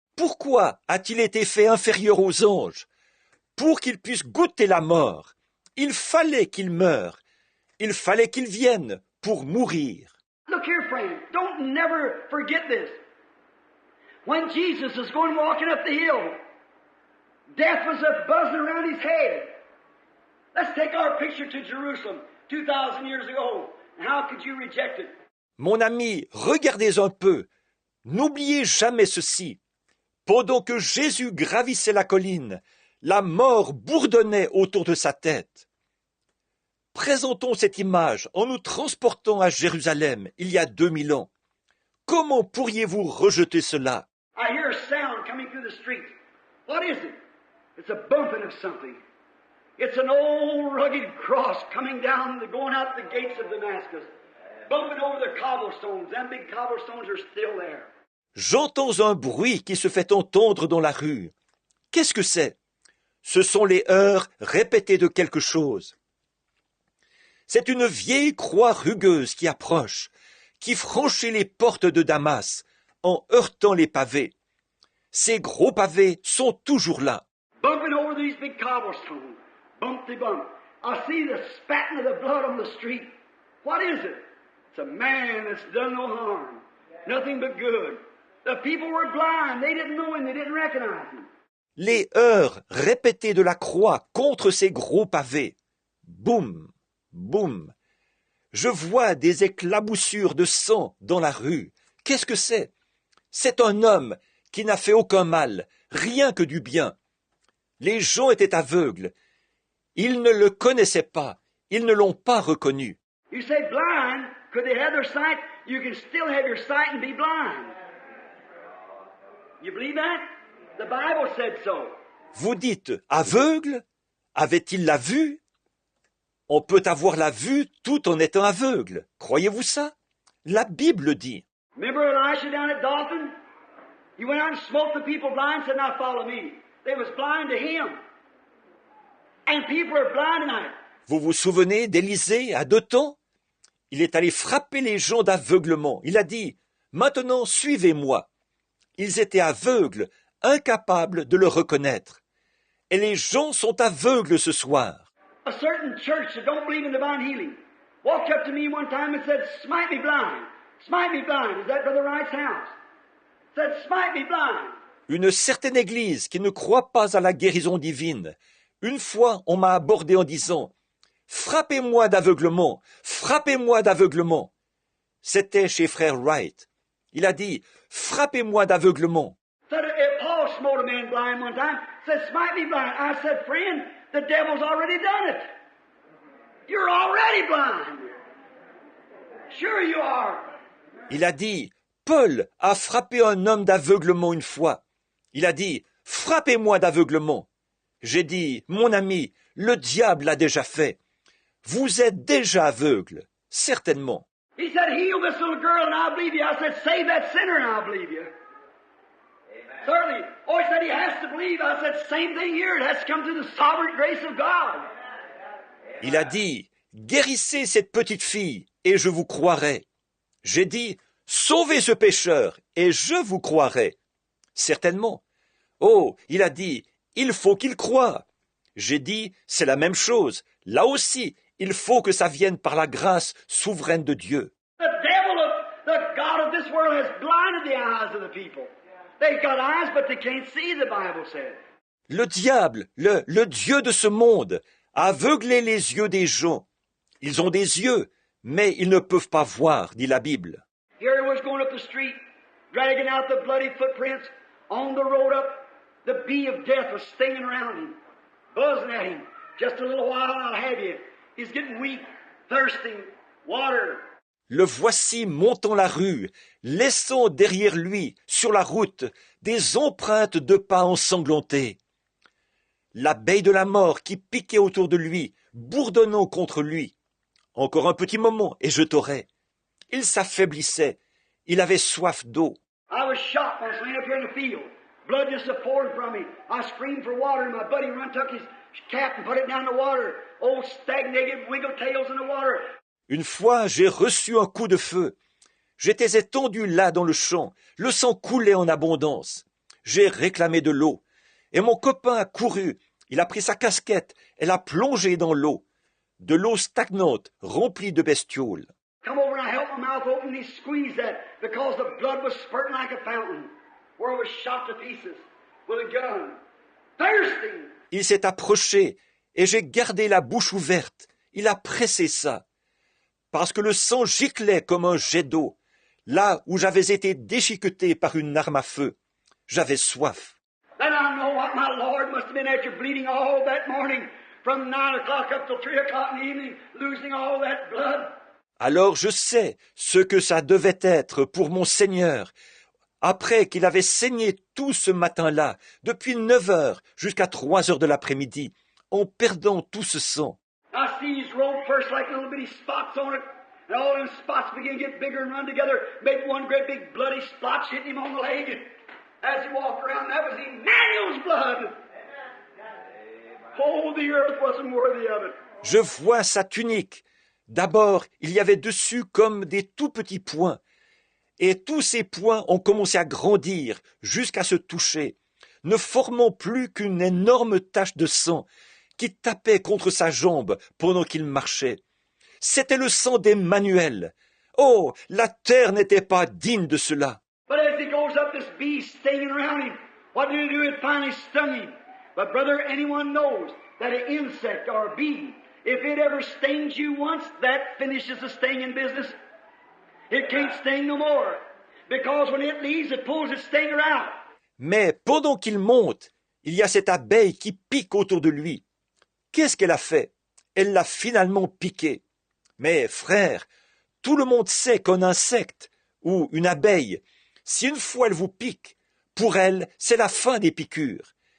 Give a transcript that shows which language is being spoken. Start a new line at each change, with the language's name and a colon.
French: Pourquoi a-t-il été fait inférieur aux anges? Pour qu'il puisse goûter la mort. Il fallait qu'il meure. Il fallait qu'il vienne pour mourir.
English: Look here, friend. Don't never forget this. When Jesus was going walking up the hill, death was a buzzing around his head. Let's take our picture to Jerusalem 2,000 years ago. And how could you reject it?
French: Mon ami, regardez un peu. N'oubliez jamais ceci. Pendant que Jésus gravissait la colline, la mort bourdonnait autour de sa tête. Présentons cette image en nous transportant à Jérusalem il y a 2000 ans. Comment pourriez-vous rejeter cela?
English: I hear a sound coming through the streets. What is it? It's a bumping of something. It's an old rugged cross coming down, going out the gates of Damascus, bumping over the cobblestones. Them big cobblestones are still there.
French: J'entends un bruit qui se fait entendre dans la rue. Qu'est-ce que c'est? Ce sont les heurts répétés de quelque chose. C'est une vieille croix rugueuse qui approche, qui franchit les portes de Damas en heurtant les pavés. Ces gros pavés sont toujours là.
English: Bumping over these big cobblestones. Bumpty bump. I see the spatting of the blood on the street. What is it? It's a man that's done no harm. Nothing but good. The people were blind. They didn't know him. They didn't recognize him.
French: Les heurts répétés de la croix contre ces gros pavés. Boum, boum. Je vois des éclaboussures de sang dans la rue. Qu'est-ce que c'est? C'est un homme qui n'a fait aucun mal, rien que du bien. Les gens étaient aveugles. Ils ne le connaissaient pas. Ils ne l'ont pas reconnu.
English: You say blind. Could they have their sight? You can still have your sight and be blind. You believe that? The Bible said so.
French: Vous dites aveugle? Avait-il la vue? On peut avoir la vue tout en étant aveugle. Croyez-vous ça? La Bible dit.
English: Remember Elisha down at Dothan? He went out and smote the people blind and said, now follow me. They was blind to him. And people are blind tonight.
French: Vous vous souvenez d'Élisée à Dothan? Il est allé frapper les gens d'aveuglement. Il a dit, maintenant suivez-moi. Ils étaient aveugles, incapables de le reconnaître. Et les gens sont aveugles ce soir.
English: A certain church that don't believe in divine healing walked up to me one time and said, smite me blind. Smite me blind. Is that Brother Wright's house? Said, smite me blind.
French: Une certaine église qui ne croit pas à la guérison divine. Une fois, on m'a abordé en disant, frappez-moi d'aveuglement, frappez-moi d'aveuglement. C'était chez frère Wright. Il a dit, frappez-moi d'aveuglement.
English: Said, Paul smote a man blind one time. Said, smite me blind. I said, friend, the devil's already done it. You're already blind. Sure you are.
French: Il a dit, Paul a frappé un homme d'aveuglement une fois. Il a dit, frappez-moi d'aveuglement. J'ai dit, mon ami, le diable l'a déjà fait. Vous êtes déjà aveugle, certainement.
English: He said, heal this little girl and I'll believe you. I said, save that sinner and I'll believe you. Certainly. Oh, he said he has to believe. I said, same thing here. It has to come through the sovereign grace of God.
French: Il a dit, guérissez cette petite fille et je vous croirai. J'ai dit, sauvez ce pécheur et je vous croirai. Certainement. Oh, il a dit, il faut qu'il croie. J'ai dit, c'est la même chose. Là aussi, il faut que ça vienne par la grâce souveraine de Dieu.
English: The devil of the God of this world has blinded the eyes of the people. They've got eyes, but they can't see, the Bible said.
French: Le diable, le Dieu de ce monde, a aveuglé les yeux des gens. Ils ont des yeux, mais ils ne peuvent pas voir, dit la Bible.
English: Here he was going up the street, dragging out the bloody footprints. On the road up, the bee of death was stinging around him, buzzing at him. Just a little while, I'll have you. He's getting weak, thirsting, water.
French: Le voici montant la rue, laissant derrière lui, sur la route, des empreintes de pas ensanglantés. L'abeille de la mort qui piquait autour de lui, bourdonnant contre lui. Encore un petit moment, et je t'aurai. Il s'affaiblissait. Il avait soif d'eau.
English: I was shot once laying up here in the field. Blood just pouring from me. I screamed for water, and my buddy run took his cap and put it down in the water. Old stagnated wiggle tails in the water.
French: Une fois, j'ai reçu un coup de feu. J'étais étendu là dans le champ. Le sang coulait en abondance. J'ai réclamé de l'eau. Et mon copain a couru. Il a pris sa casquette et l'a plongée dans l'eau. De l'eau stagnante, remplie de bestioles.
English: Come over and I held my mouth open and he squeezed that because the blood was spurting like a fountain where I was shot to pieces with a gun. Thirsting.
French: Il s'est approché et j'ai gardé la bouche ouverte. Il a pressé ça. Parce que le sang giclait comme un jet d'eau, là où j'avais été déchiqueté par une arme à feu. J'avais soif.
English: Then I know what my Lord must have been after bleeding all that morning from 9 o'clock up till 3 o'clock in the evening, losing all that blood.
French: Alors je sais ce que ça devait être pour mon Seigneur, après qu'il avait saigné tout ce matin-là, depuis 9 heures jusqu'à 3 heures de l'après-midi, en perdant tout ce sang.
English: I see his robe first like little bitty spots on it, and all them spots begin to get bigger and run together, make one great big bloody splotch hitting him on the leg. And as he walked around, that was Emmanuel's blood. Oh, the earth wasn't worthy of it.
French: Je vois sa tunique. D'abord, il y avait dessus comme des tout petits points, et tous ces points ont commencé à grandir jusqu'à se toucher, ne formant plus qu'une énorme tache de sang qui tapait contre sa jambe pendant qu'il marchait. C'était le sang d'Emmanuel. Oh, la terre n'était pas digne de cela.
English: But as he goes up, this bee stinging around him. What did it do? It finally stung him. But brother, anyone knows that an insect or a bee, if it ever stings you once, that finishes the stinging business. It can't sting no more. Because when it leaves, it pulls its stinger out.
French: Mais pendant qu'il monte, il y a cette abeille qui pique autour de lui. Qu'est-ce qu'elle a fait? Elle l'a finalement piqué. Mais frère, tout le monde sait qu'un insecte ou une abeille, si une fois elle vous pique, pour elle, c'est la fin des piqûres.